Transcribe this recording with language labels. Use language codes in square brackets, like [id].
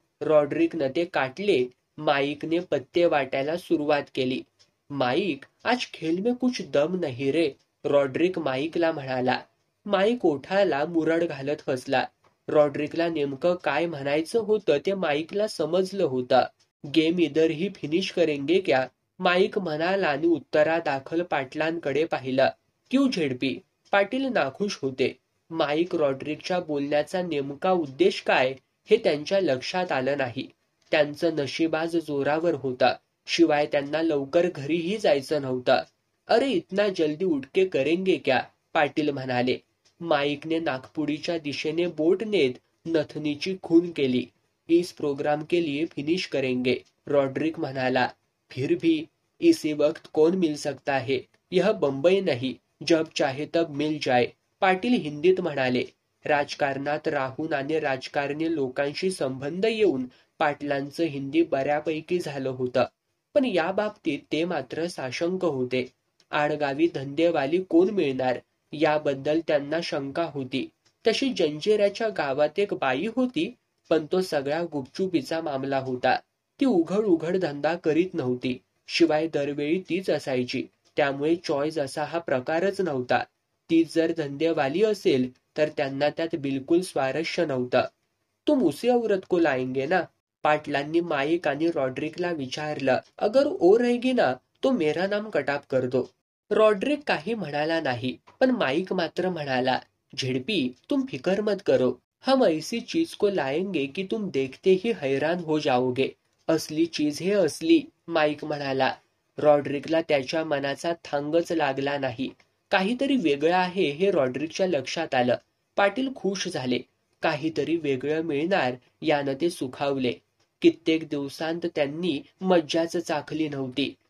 [mr] रॉड्रिकनं ते काटले. माईकने पत्ते वाटायला सुरुवात केली. [hi] माईक, आज खेळ में कुछ दम नहीं रे. [mr] रॉड्रिक माईकला म्हणाला. माईक ओठाला मुरड घालत हसला. रॉड्रिकला नेमकं काय म्हणायचं होतं ते माईकला समजलं होतं. [hi] गेम इधर ही फिनिश करेंगे क्या? [mr] माईक म्हणाला आणि उत्तरादाखल पाटलांकडे पाहिलं. Q ZP? पाटील नाखुश होते. माईक रॉड्रिकच्या बोलण्याचा नेमका उद्देश काय हे त्यांच्या लक्षात आलं नाही. त्यांचं नशीबाज जोरावर होता. शिवाय त्यांना लवकर घरीही जायचं नव्हतं. [hi] अरे इतना जल्दी उठके करेंगे क्या? [mr] पाटील म्हणाले. माईकने नागपुडीच्या दिशेने बोट नेत नथनीची खून केली. [hi] इस प्रोग्राम के लिए फिनिश करेंगे, रॉड्रिक म्हणाला. फिर भी इसी वक्त कौन मिल सकता है? यह बंबई नहीं, जब चाहे तब मिल जाए, [mr] पाटील हिंदीत म्हणाले. राजकारणात राहून आणि राजकारणी लोकांशी संबंध येऊन पाटलांचं हिंदी बऱ्यापैकी झालं होतं. पण या बाबतीत ते मात्र साशंक होते. आडगावी धंदेवाली कोण मिळणार याबद्दल त्यांना शंका होती. तशी जंजिऱ्याच्या गावात एक बाई होती, पण तो सगळा गुपचुपीचा मामला होता. ती उघड उघड धंदा करीत नव्हती. शिवाय दरवेळी तीच असायची. त्यामुळे चॉईस असा हा प्रकारच नव्हता. तीच जर धंदेवाली असेल तर त्यांना त्यात बिलकुल स्वारस्य नव्हतं. [hi] तुम उसे औरत को लाएंगे ना? [mr] पाटलांनी माईक आणि रॉड्रिकला विचारलं. [hi] अगर ओ रहेगी ना तो मेरा नाम कटाप कर दो. [mr] रॉड्रिक काही म्हणाला नाही, पण माईक मात्र म्हणाला. [hi] झेडपी तुम फिकर मत करो, हम ऐसी चीज को लाएंगे कि तुम देखते ही हैरान हो जाओगे. असली चीज है असली, [mr] माईक म्हणाला. रॉड्रिकला त्याच्या मनाचा थांगच लागला नाही. काहीतरी वेगळं आहे हे रॉड्रिकच्या लक्षात आलं. पाटील खुश झाले. काहीतरी वेगळं मिळणार यानं ते सुखावले. कित्येक दिवसांत त्यांनी मज्जाच चाखली नव्हती.